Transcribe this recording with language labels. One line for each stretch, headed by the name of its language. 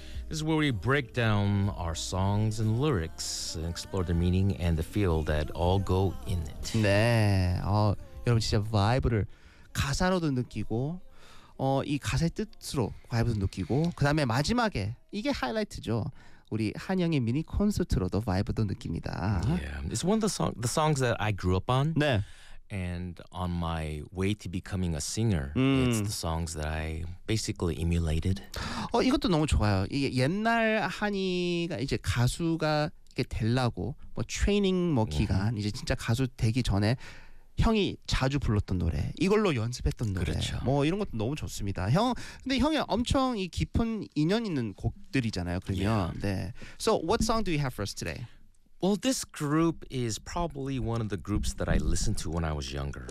English: This is where we break down our songs and lyrics and explore the meaning and the feel that all go in it.
Korean: 네, 여러분 진짜 vibe를 가사로도 느끼고 이 가사의 뜻으로 vibe도 느끼고 그 다음에 마지막에 이게 하이라이트죠. 우리 한영의 미니 콘서트로도 vibe도 느낍니다.
English: Yeah, it's one of the songs that I grew up on.
Korean: 네.
English: And on my way to becoming a singer, it's the songs that I basically emulated.
Korean: 이것도 너무 좋아요. 이게 옛날 한이가 이제 가수가 이렇게 되려고 뭐 트레이닝 뭐 기간 이제 진짜 가수 되기 전에 형이 자주 불렀던 노래, 이걸로 연습했던 노래, 그렇죠. 뭐 이런 것도 너무 좋습니다. 형, 근데 형이 엄청 이 깊은 인연 있는 곡들이잖아요. 그러면
English: yeah.
Korean: 네.
English: So what song do you have for us today? Well, this group is probably one of the groups that I listened to when I was younger.